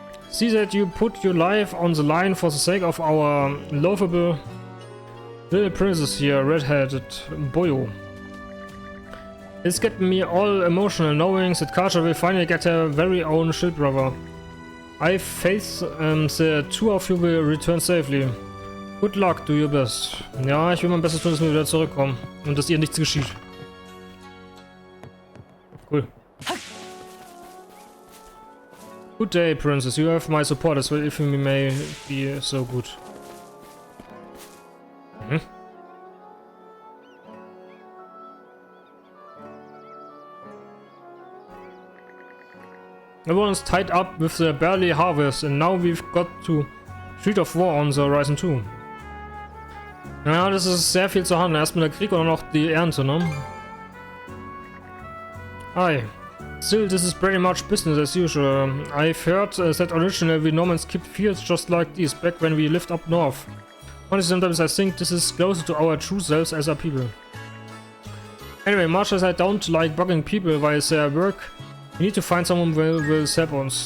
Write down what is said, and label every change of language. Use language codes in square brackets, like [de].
[en] See that you put your life on the line for the sake of our lovable little princess here, red-headed boyo. It's getting me all emotional knowing that Karja will finally get her very own shield brother. I faith the two of you will return safely. Good luck, do your best. [de] Ja, ich will mein Bestes tun, dass wir wieder zurückkommen und dass ihr nichts geschieht. [en] Cool. Good day, princess. You have my support as well if you may be so good. Everyone's tied up with the barley harvest and now we've got to Street of War on the horizon too. [de] Ja, das ist sehr viel zu handeln. Erstmal der Krieg und dann noch die Ernte, ne? [en] Hi. Still, this is pretty much business as usual. I've heard that originally we Normans kept fields just like these back when we lived up north. Honestly, sometimes I think this is closer to our true selves as a people. Anyway, much as I don't like bugging people while their work, we need to find someone who will help uns.